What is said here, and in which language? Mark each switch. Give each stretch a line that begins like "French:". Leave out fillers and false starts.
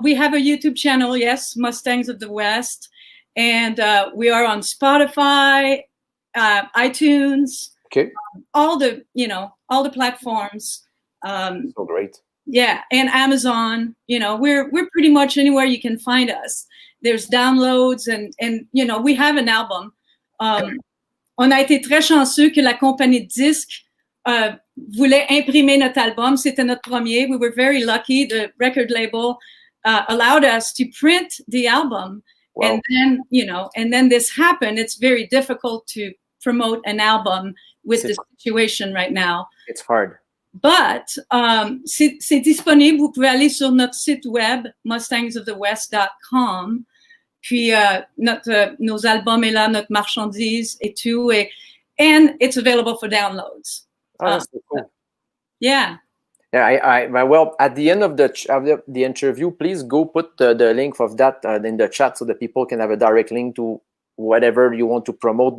English: We have a YouTube channel. Yes, Mustangs of the West. And we are on Spotify, iTunes, all the platforms. So great. Yeah, and Amazon. We're pretty much anywhere you can find us. There's downloads and we have an album.
French: On a été très chanceux que la compagnie de disques voulait imprimer notre album. C'était notre premier.
English: We were very lucky. The record label allowed us to print the album. Wow. And then this happened. It's very difficult to promote an album with the situation right now. It's hard.
French: But c'est disponible. Vous pouvez aller sur notre site web, mustangsofthewest.com. Puis nos albums est là, notre marchandise et tout.
English: And it's available for downloads. Oh, that's so cool. Yeah. Yeah, well, at the end of the interview, please go put the link of that in the chat so that people can have a direct link to whatever you want to promote.